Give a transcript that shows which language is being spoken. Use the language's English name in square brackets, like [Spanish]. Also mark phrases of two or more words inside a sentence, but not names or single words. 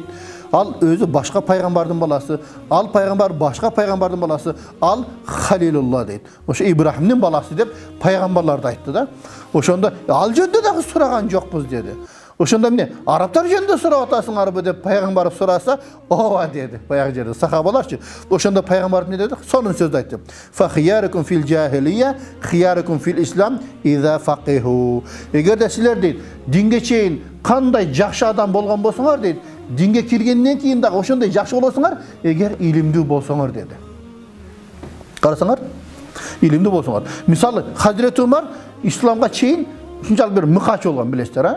[Kyrgyz] Ал өзү башка пайгамбардын баласы, ал пайгамбар башка пайгамбардын баласы, ал Халилулла дейт. Ошо Ибрахимдин баласы деп пайгамбарларды айтты да. Ошондо ал жөнүндө дагы сураган жокпуз деди. Ошондо эмне? Арабтар жөнүндө сурап атасыңарбы деп пайгамбар сураса, ооба деди. Баягы жерде сахабаларчы. Ошондо пайгамбар эмне деди? Сонун сөз айтты. [Arabic] فخياركم في الجاهلية، خياركم في الإسلام إذا فقهوا. [Kyrgyz] Эгерде силер дейт, динге чейин кандай жакшы адам болгон болсоңор дейт, динге киргенден кийин дагы ошондой жакшы болосуңар, эгер илимдүү болсоңор деди. Карасаңар, илимдүү болсоңор. Мисалы, Хазрет Умар исламга чейин ушунчалык бир мыкач болгон, билесиздер, а?